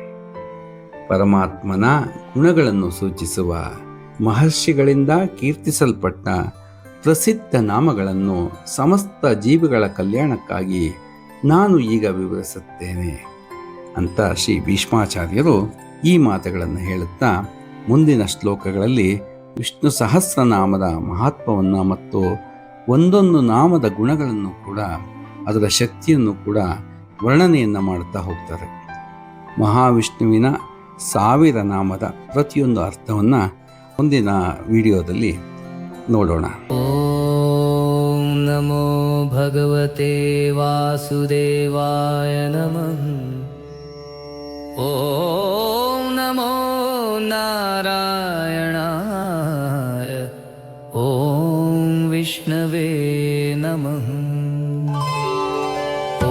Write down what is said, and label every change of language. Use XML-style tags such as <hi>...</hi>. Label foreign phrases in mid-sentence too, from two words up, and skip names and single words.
<kn>ಪರಮಾತ್ಮನ ಗುಣಗಳನ್ನು ಸೂಚಿಸುವ, ಮಹರ್ಷಿಗಳಿಂದ ಕೀರ್ತಿಸಲ್ಪಟ್ಟ ಪ್ರಸಿದ್ಧ ನಾಮಗಳನ್ನು ಸಮಸ್ತ ಜೀವಿಗಳ ಕಲ್ಯಾಣಕ್ಕಾಗಿ ನಾನು ಈಗ ವಿವರಿಸುತ್ತೇನೆ ಅಂತ ಶ್ರೀ ಭೀಷ್ಮಾಚಾರ್ಯರು ಈ ಮಾತುಗಳನ್ನು ಹೇಳುತ್ತಾ ಮುಂದಿನ ಶ್ಲೋಕಗಳಲ್ಲಿ ವಿಷ್ಣು ಸಹಸ್ರನಾಮದ ಮಹತ್ವವನ್ನು ಮತ್ತು ಒಂದೊಂದು ನಾಮದ ಗುಣಗಳನ್ನು ಕೂಡ, ಅದರ ಶಕ್ತಿಯನ್ನು ಕೂಡ ವರ್ಣನೆಯನ್ನು ಮಾಡುತ್ತಾ ಹೋಗ್ತಾರೆ. ಮಹಾವಿಷ್ಣುವಿನ 1000 ನಾಮದ ಪ್ರತಿಯೊಂದು ಅರ್ಥವನ್ನು ಮುಂದಿನ ವಿಡಿಯೋದಲ್ಲಿ ನೋಡೋಣ.</kn> <sa>ಓಂ ನಮೋ ಭಗವತೆ ವಾಸುದೇವಾಯ ನಮಃ. ॐ नमो नारायणाय ॐ विष्णवे नमः ॐ</sa>